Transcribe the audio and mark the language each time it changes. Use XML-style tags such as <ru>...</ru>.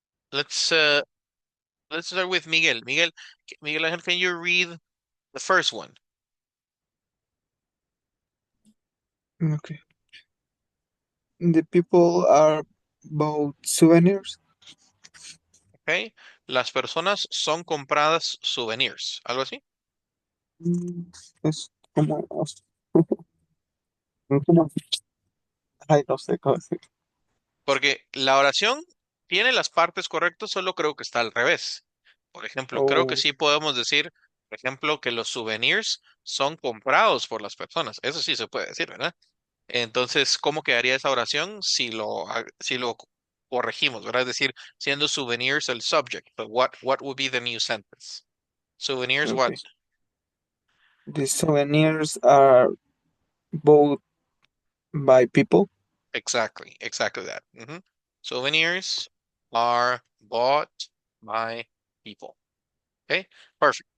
<en>Let's uh let's start with Miguel. Miguel Ángel, can you read the first one? Okay. The people are bought souvenirs. Okay.</en> <es>Las personas son compradas souvenirs, algo así. Es como, como, ay, no sé cómo decir. Porque la oración tiene las partes correctas, solo creo que está al revés. Por ejemplo, creo que Oh, sí podemos decir, por ejemplo, que los souvenirs son comprados por las personas. Eso sí se puede decir, ¿verdad? Entonces, ¿cómo quedaría esa oración si lo corregimos, ¿verdad? Es decir, siendo souvenirs el subject,</es> <en>but what would be the new sentence? Souvenirs what? okay. The souvenirs are bought by people. Exactly that. Souvenirs are bought by people. Okay, perfect.</en>